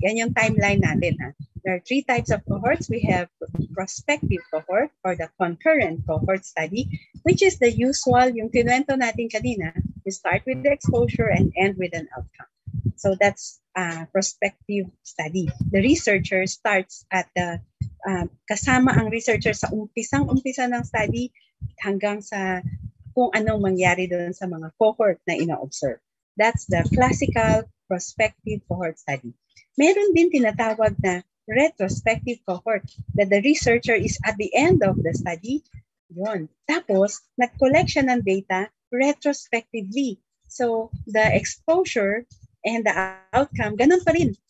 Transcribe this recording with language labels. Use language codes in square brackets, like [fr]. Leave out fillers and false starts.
[en] Yan yung timeline natin. Ha? There are 3 types of cohorts. We have prospective cohort or the concurrent cohort study, which is the usual, [tl] yung kinuwento natin kanina. [en] You start with the exposure and end with an outcome. So that's prospective study. The researcher starts at the, [tl] kasama ang researcher sa umpisang-umpisa ng study hanggang sa kung anong mangyari doon sa mga cohort na ina-observe. [en] That's the classical prospective cohort study. [tl] Meron din tinatawag na [en] retrospective cohort that the researcher is at the end of the study. [tl] Yun. Tapos, nag-collect siya ng data retrospectively. [en] So, the exposure and the outcome, ganun pa rin.